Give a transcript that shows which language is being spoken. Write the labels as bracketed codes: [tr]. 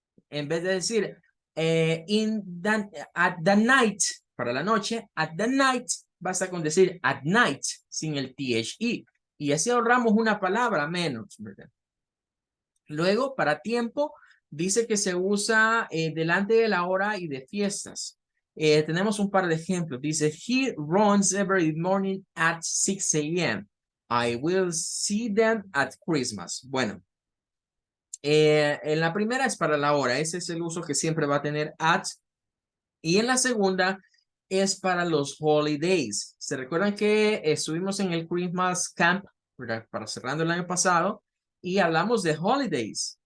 [es] En vez de decir [en] at the night, [es] para la noche, at the night, basta con decir [en] at night, [es] sin el THE. Y así ahorramos una palabra menos, ¿verdad? Luego, para tiempo, dice que se usa delante de la hora y de fiestas. Tenemos un par de ejemplos. Dice, [en] he runs every morning at 6 a.m. I will see them at Christmas. [es] Bueno, en la primera es para la hora. Ese es el uso que siempre va a tener at. Y en la segunda es para los holidays. ¿Se recuerdan que estuvimos en el Christmas Camp, ¿verdad? Para cerrando el año pasado, y hablamos de holidays?